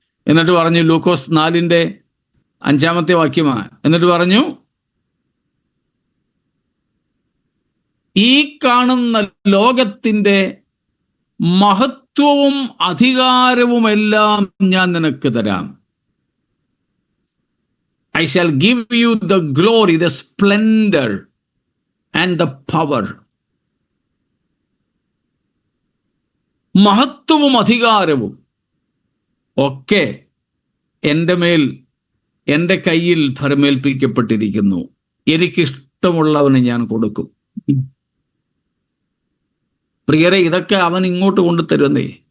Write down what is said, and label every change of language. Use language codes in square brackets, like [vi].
[ml] എന്നിട്ട് പറഞ്ഞു, ലൂക്കോസ് 4:5 വാക്യമാണ്. എന്നിട്ട് പറഞ്ഞു, ഈ കാണുന്ന ലോകത്തിൻ്റെ മഹത്വവും അധികാരവുമെല്ലാം ഞാൻ നിനക്ക് തരാം. [en] I shall give you the glory, the splendor and the power. [ml] മഹത്വവും അധികാരവും ഒക്കെ എൻ്റെ മേൽ, എൻ്റെ കയ്യിൽ ഭരമേൽപ്പിക്കപ്പെട്ടിരിക്കുന്നു. എനിക്കിഷ്ടമുള്ളവന് ഞാൻ കൊടുക്കും. പ്രിയരെ, ഇതൊക്കെ അവൻ ഇങ്ങോട്ട് കൊണ്ടുതരുന്നേ.